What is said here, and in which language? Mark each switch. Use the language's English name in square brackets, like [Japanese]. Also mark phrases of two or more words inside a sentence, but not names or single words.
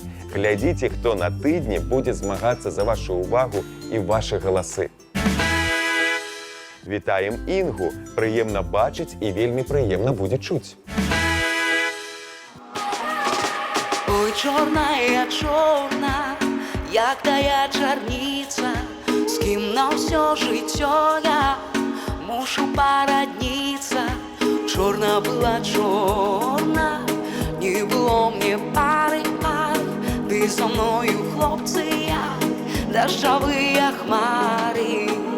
[Belarusian] Глядзіце, хто на тыдні будзе змагацца за вашу ўвагу і вашы галасы. Вітаем Інгу! Прыемна бачыць і вельмі прыемна будзе чуць. [Ukrainian] Ой, чорная, чорна, як тая чарніца, з ким на все життя я мушу породниться. Чорна була чорна, не було мне пари, ти со мною, хлопці, як дощові хмари.